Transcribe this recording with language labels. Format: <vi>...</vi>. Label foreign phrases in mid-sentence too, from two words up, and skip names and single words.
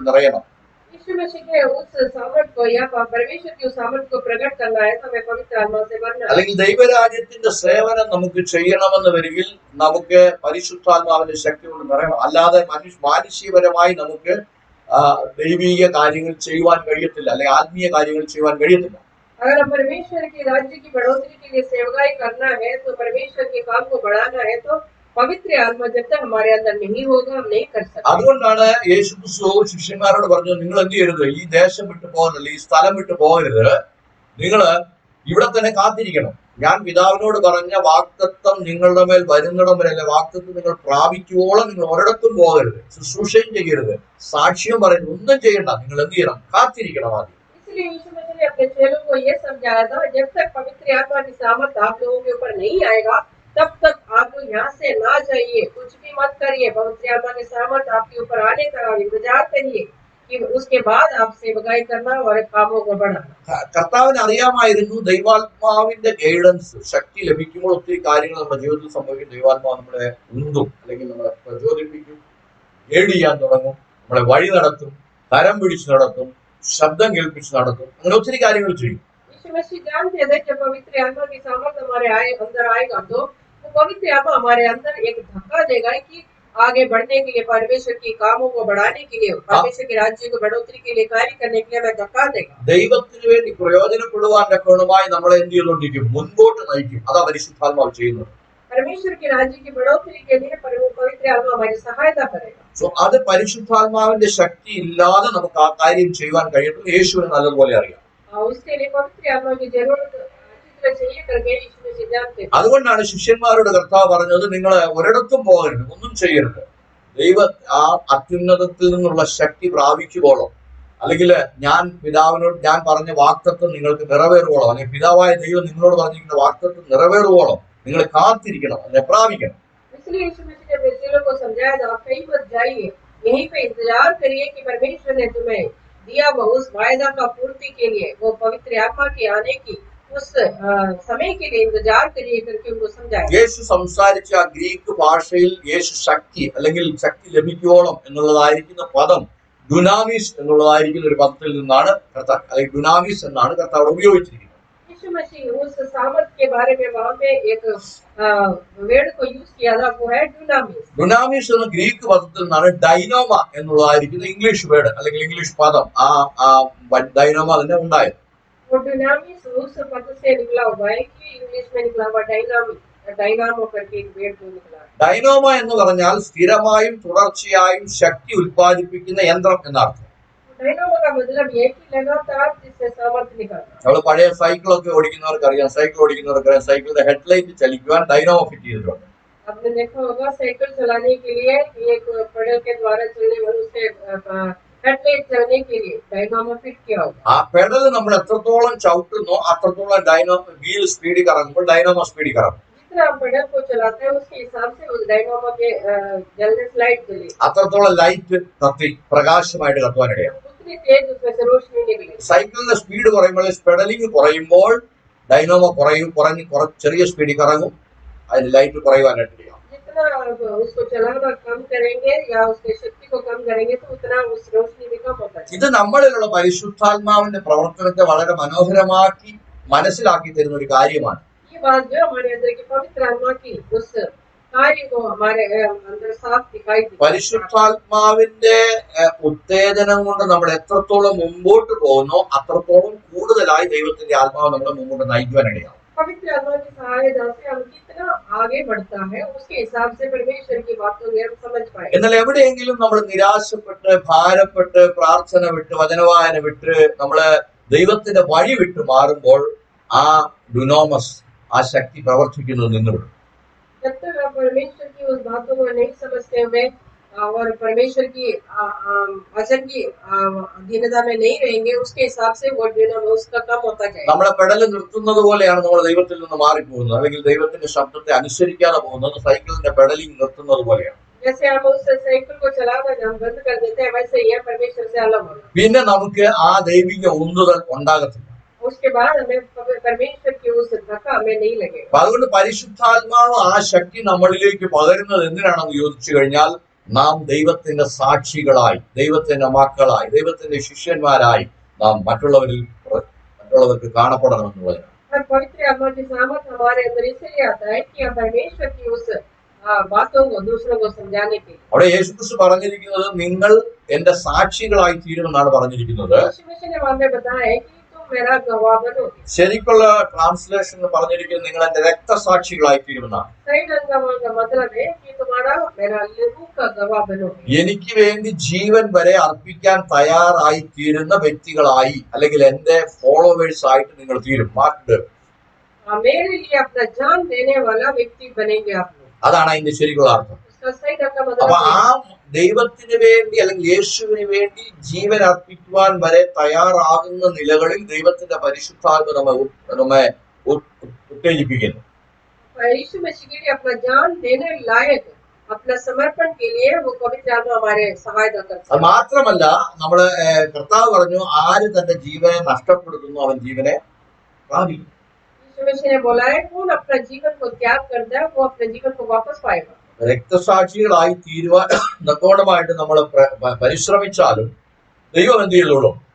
<hi>यीशु यीशु मसीह के उस सामर्थ को या परमेश्वर की उस सामर्थ को प्रकट करना है तो हमें पवित्र आत्मा से भरना है।</hi> <ml>അല്ലെങ്കിൽ ദൈവരാജ്യത്തിന്റെ സേവനം നമുക്ക് ചെയ്യണമെന്ന് വരികിൽ നമുക്ക് പരിശുദ്ധാത്മാവിന്റെ ശക്തി കൊണ്ട് നിറയണം. അല്ലാതെ മാനുഷികപരമായി നമുക്ക് ദൈവിക കാര്യങ്ങൾ ചെയ്യുവാൻ കഴിയത്തില്ല, അല്ലെങ്കിൽ ആത്മീയ കാര്യങ്ങൾ ചെയ്യുവാൻ കഴിയത്തില്ല.</ml> <hi>अगर हम परमेश्वर के राज्य की बढ़ोतरी के लिए सेवकाई करना है तो परमेश्वर के काम को बढ़ाना है तो पवित्र आत्मा जब तक हमारे अंदर नहीं होगा हम नहीं कर सकते।</hi> <ml>അതുകൊണ്ടാണ് യേശുക്രിസ്തു ശിഷ്യന്മാരോട് പറഞ്ഞു, നിങ്ങൾ എന്ത് ചെയ്യരുത്, ഈ ദേശം വിട്ടു പോകരുത്, ഈ സ്ഥലം വിട്ടു പോകരുത്, നിങ്ങൾ ഇവിടെ തന്നെ കാത്തിരിക്കണം. ഞാൻ പിതാവിനോട് പറഞ്ഞ വാഗ്ദത്തം നിങ്ങളുടെ മേൽ വരുന്നിടം വരെ, അല്ലെ വാഗ്ദത്തം നിങ്ങൾ പ്രാപിക്കുവോളം നിങ്ങൾ ഒരിടത്തും പോകരുത്, ശുശ്രൂഷയും ചെയ്യരുത്, സാക്ഷ്യം പറയുന്നത് ഒന്നും ചെയ്യണ്ട, നിങ്ങൾ എന്ത് ചെയ്യണം, കാത്തിരിക്കണം ആദ്യം.</ml> <hi>इसलिए यीशु मसीह ने अपने चेलों को यह समझाया था, जब तक पवित्र आत्मा की सामर्थ आप लोगों के ऊपर नहीं आएगा तब तक आप लोग यहाँ से ना जाइए, कुछ भी मत करिए। पवित्र आत्मा की सामर्थ आपके ऊपर आने तक आप इंतजार करिए कि उसके बाद आप सेवकाई करना और कामों को बढ़ाना।</hi> <ml>കർത്താവിന് അറിയാമായിരുന്നു ദൈവാത്മാവിന്റെ ഗൈഡൻസ്, ശക്തി ലഭിക്കുമ്പോൾ ഒത്തിരി കാര്യങ്ങൾ നമ്മുടെ ജീവിതത്തിൽ സംഭവിക്കും. ദൈവാത്മാവ് നമ്മളെ ഉന്തും, അല്ലെങ്കിൽ നമ്മളെ പ്രചോദിപ്പിക്കും, ഗൈഡ് ചെയ്യാൻ തുടങ്ങും, നമ്മളെ വഴി നടത്തും, കരം പിടിച്ച് നടത്തും, ശബ്ദം കേൾപ്പിച്ച് നടത്തും, അങ്ങനെ ഒത്തിരി കാര്യങ്ങൾ ചെയ്യും.</ml> <hi>यीशु मसीह जानते थे जब पवित्र आत्मा की सामर्थ हमारे अंदर आएगा तो पवित्र आत्मा हमारे अंदर एक धक्का देगा कि आगे बढ़ने के लिए, परमेश्वर की कामों को बढ़ाने के लिए, परमेश्वर के राज्य को बढ़ोतरी के लिए, कार्य करने के लिए हमें धक्का देगा।</hi> <ml>ദൈവത്തിന് വേണ്ടി പ്രയോജനപ്പെടുവാൻ തക്കവണ്ണമായി നമ്മളെ എന്ത് ചെയ്തുകൊണ്ടിരിക്കും, മുൻപോട്ട് നയിക്കും. അതാ പരിശുദ്ധാത്മാവ് ചെയ്യുന്നത്.</ml> <hi>परमेश्वर के राज्य की बढ़ोतरी के लिए पवित्र आत्मा हमारी सहायता करेगा।</hi> <ml>സോ അത് പരിശുദ്ധാത്മാവിന്റെ ശക്തി ഇല്ലാതെ നമുക്ക് ആ കാര്യം ചെയ്യുവാൻ കഴിയത്തും യേശുവിന് നല്ലതുപോലെ അറിയാം.</ml> <hi>उसके लिए पवित्र आत्मा की जरूरत अच्छी तरह चाहिए करके यीशु मसीह जानते हैं।</hi> <ml>അതുകൊണ്ടാണ് ശിഷ്യന്മാരോട് കർത്താവ് പറഞ്ഞത്, നിങ്ങൾ ഒരിടത്തും പോകരുത്, ഒന്നും ചെയ്യരുത്, ദൈവ ആ അത്യുന്നതത്തിൽ നിന്നുള്ള ശക്തി പ്രാപിക്കുവോളം, അല്ലെങ്കിൽ ഞാൻ പറഞ്ഞ വാഗ്ദത്തം നിങ്ങൾക്ക് നിറവേറുവോളം, അല്ലെങ്കിൽ പിതാവായ ദൈവം നിങ്ങളോട് പറഞ്ഞിരിക്കുന്ന വാഗ്ദത്തം നിറവേറുവോളം നിങ്ങൾ കാത്തിരിക്കണം, അതിനെ പ്രാപിക്കണം.</ml> <hi>इसलिए यीशु मसीह ने अपने चेलों को समझाया था, कहीं मत जाइए, यहीं पे इंतजार करिए कि परमेश्वर ने तुम्हें दिया वो उस वायदा का पूर्ति के लिए, वो पवित्र आत्मा के आने की उस समय के लिए इंतजार करिए करके उनको समझाया।</hi> <ml>യേശു സംസാരിച്ച ആ ഗ്രീക്ക് ഭാഷയിൽ യേശു ശക്തി, അല്ലെങ്കിൽ ശക്തി ലഭിക്കുവോളം എന്നുള്ളതായിരിക്കുന്ന പദം ഡുനാമിസ് എന്നുള്ളതായിരിക്കുന്ന ഒരു പദത്തിൽ നിന്നാണ് കർത്താവ്, അല്ലെങ്കിൽ ഡുനാമിസ് എന്നാണ് കർത്താവ് ഉപയോഗിച്ചിരിക്കുന്നത്.</ml> <hi>यीशु मसीह उस सामर्थ के बारे में वहां पे एक वर्ड को यूज किया था, वो है डुनामिस।</hi> <ml>ഡുനാമിസ് എന്ന ഗ്രീക്ക് പദത്തിൽ നിന്നാണ് ഡൈനോമ എന്നുള്ളതായിരിക്കുന്ന</ml> <en>English word,</en> <ml>അല്ലെങ്കിൽ ഇംഗ്ലീഷ് പദം, ആ ഡൈനോമ തന്നെ ഉണ്ടായത്.</ml> <hi>वो डुनामिस उस पद से निकला हुआ है कि इंग्लिश में निकला हुआ डायनामो करके एक वर्ड जो निकला है।</hi> <ml>ഡൈനോമ എന്ന് പറഞ്ഞാൽ സ്ഥിരമായും തുടർച്ചയായും ശക്തി ഉൽപ്പാദിപ്പിക്കുന്ന യന്ത്രം എന്നർത്ഥം.</ml> <hi>डायनामो का मतलब ये कि लगातार जिससे सामर्थ निकलना।</hi> <ml>നമ്മൾ പഴയ സൈക്കിളൊക്കെ ഓടിക്കുന്നവർക്കറിയാം, സൈക്കിളിന്റെ ഹെഡ്ലൈറ്റ് ചലിക്കുവാൻ</ml> <en>dynamo fit</en> <ml>ചെയ്തിട്ടുണ്ട്.</ml> <hi>आपने देखा होगा साइकिल चलाने के लिए एक पेडल के द्वारा चलने वाले उससे हेडलाइट चलने के लिए</hi> <en>dynamo fit</en> <hi>किया होगा।</hi> <ml>ആ പെഡൽ നമ്മൾ എത്രത്തോളം ചവിട്ടുന്നോ അത്രത്തോളം</ml> <en>dynamo wheel</en> <ml>സ്പീഡിൽ കറങ്ങുമ്പോൾ ഡൈനോമോ സ്പീഡിൽ കറങ്ങും.</ml> <hi>जितना हम पेडल को चलाते हैं उसके हिसाब से उस डायनामो के जलने से लाइट जले,</hi> <ml>അത്രത്തോളം ലൈറ്റ് കത്തി പ്രകാശമായിട്ട് കത്തുവാനിടയാണ്.</ml> <hi>उतनी तेज उसमें से रोशनी निकले।</hi> <ml>സൈക്കിളിന്റെ സ്പീഡ് കുറയുമ്പോൾ, പെഡലിംഗ് കുറയുമ്പോൾ ഡൈനോമോ കുറഞ്ഞ് ചെറിയ സ്പീഡിൽ കറങ്ങും, അതിന് ലൈറ്റ് കുറയുവാനായിട്ട്.</ml> <hi>जितना उसको चलाना कम करेंगे या उसकी शक्ति को कम करेंगे तो उतना उस रोशनी भी कम होता है।</hi> <ml>ഇത് നമ്മളിലുള്ള പരിശുദ്ധാത്മാവിന്റെ പ്രവർത്തനത്തെ വളരെ മനോഹരമാക്കി മനസ്സിലാക്കി തരുന്ന ഒരു കാര്യമാണ്.</ml> <hi>ये बात जो हमारे अंदर की पवित्र आत्मा की उस कार्य को हमारे अंदर साफ दिखाई देती है।</hi> <ml>പരിശുദ്ധാത്മാവിന്റെ ഉത്തേജനം കൊണ്ട് നമ്മൾ എത്രത്തോളം മുമ്പോട്ട് പോകുന്നോ അത്രത്തോളം കൂടുതലായി ദൈവത്തിന്റെ ആത്മാവ് നമ്മളെ മുമ്പോട്ട് നയിക്കുവാനിടയാണ്.</ml> <hi>पवित्र आत्मा की सहायता से हम कितना आगे बढ़ता है उसके हिसाब से परमेश्वर की बातों को हम समझ पाए।</hi> <ml>എന്നാൽ എവിടെയെങ്കിലും നമ്മൾ നിരാശപ്പെട്ട്, ഭാരപ്പെട്ട്, പ്രാർത്ഥന വിട്ട്, വചനവായന വിട്ട്, നമ്മള് ദൈവത്തിന്റെ വഴി വിട്ട് മാറുമ്പോൾ ആ ഡുനാമസ്, ആ ശക്തി പ്രവർത്തിക്കുന്നത് നിന്നുവിടും.</ml> <hi>जब तक आप परमेश्वर की उस बातों को नहीं समझते हुए और परमेश्वर की वचन की अधीनता में नहीं रहेंगे उसके हिसाब से वो डिनामो उसका कम होता जाएगा।</hi> <ml>നമ്മളെ പെടല് നിർത്തുന്നത് പോലെയാണ് നമ്മൾ ദൈവത്തിൽ നിന്ന് മാറിപ്പോകുന്നത്, അല്ലെങ്കിൽ ദൈവത്തിന്റെ ശബ്ദത്തെ അനുസരിക്കാതെ പോകുന്നത് സൈക്കിളിന്റെ പെഡലിംഗ് നിർത്തുന്നത് പോലെയാണ്.</ml> <hi>जैसे हम उस साइकिल को चलाना हम बंद कर देते हैं, वैसे ये परमेश्वर से अलग होना।</hi> <ml>പിന്നെ നമുക്ക് ആ ദൈവിക ഉന്തുതൽ ഉണ്ടാകത്തില്ല.</ml> <hi>उसके बाद हमें परमेश्वर की उस धक्का हमें नहीं लगेगा।</hi> <ml>അപ്പൊ അതുകൊണ്ട് പരിശുദ്ധാത്മാവ് ആ ശക്തി നമ്മളിലേക്ക് പകരുന്നത് എന്തിനാണെന്ന് ചോദിച്ചു കഴിഞ്ഞാൽ, നാം ദൈവത്തിന്റെ സാക്ഷികളായി, ദൈവത്തിന്റെ മക്കളായി, ദൈവത്തിന്റെ ശിഷ്യന്മാരായി നാം മറ്റുള്ളവർക്ക് കാണപ്പെടണമെന്നുള്ളതിനാണ്.</ml> <hi>और पवित्र आत्मा की सामर्थ हमारे अंदर इसलिए आता है कि हम परमेश्वर की उस बातों को दूसरों को समझाने के लिए।</hi> <ml>അവിടെ യേശുക്രിസ്തു പറഞ്ഞിരിക്കുന്നത് നിങ്ങൾ എന്റെ സാക്ഷികളായി തീരുമെന്നാണ് പറഞ്ഞിരിക്കുന്നത്.</ml> <hi>यीशु मसीह ने हमें बताया है कि तुम मेरा गवाह बनोगे।</hi> <ml>ശരിക്കുള്ള ട്രാൻസ്ലേഷൻ പറഞ്ഞിരിക്കുന്നത് നിങ്ങൾ എന്റെ രക്തസാക്ഷികളായി തീരുമെന്നാണ്.</ml> <hi>सही ढंग का मतलब है कि तुम्हारा मेरा लहू का गवाह बनोगे।</hi> <ml>എനിക്ക് വേണ്ടി ജീവൻ വരെ അർപ്പിക്കാൻ തയ്യാറായി തീരുന്ന വ്യക്തികളായി, അല്ലെങ്കിൽ എന്റെ ഫോളോവേഴ്സ് ആയിട്ട് നിങ്ങൾ തീരും. മാർക്ക്</ml> <hi>मेरे लिए अपना जान देने वाला व्यक्ति बनेंगे आप लोग।</hi> <ml>അതാണ് അതിന്റെ ശരിക്കുള്ള അർത്ഥം.</ml> <hi>इसका सही ढंग का</hi> <ml>അപ്പൊ</ml> <hi>मतलब</hi> <ml>ആ ദൈവത്തിന് വേണ്ടി അല്ലെങ്കിൽ യേശുവിന് വേണ്ടി ജീവൻ അർപ്പിക്കുവാൻ വരെ തയ്യാറാകുന്ന നിലകളിൽ ദൈവത്തിന്റെ പരിശുദ്ധാത്മ നമ്മെ ഉത്തേജിപ്പിക്കുന്നു.</ml> <hi>यीशु मसीह के लिए अपना जान देने लायक अपना समर्पण के लिए वो पवित्र आत्मा हमारे सहायता करता है।</hi> <ml>അത് മാത്രമല്ല, നമ്മള് കർത്താവ് പറഞ്ഞു, ആര് തന്റെ ജീവനെ നഷ്ടപ്പെടുത്തുന്നു അവൻ ജീവനെ പ്രാപിക്കും.</ml> <hi>यीशु मसीह ने बोला है कौन अपना जीवन को त्याग करता है वो अपने जीवन को वापस पाएगा।</hi> <ml>രക്തസാക്ഷികളായി തീരുവാൻ നിർബന്ധമായിട്ട് നമ്മൾ പരിശ്രമിച്ചാലും ദൈവം എന്ത് ചെയ്തോളും?</ml>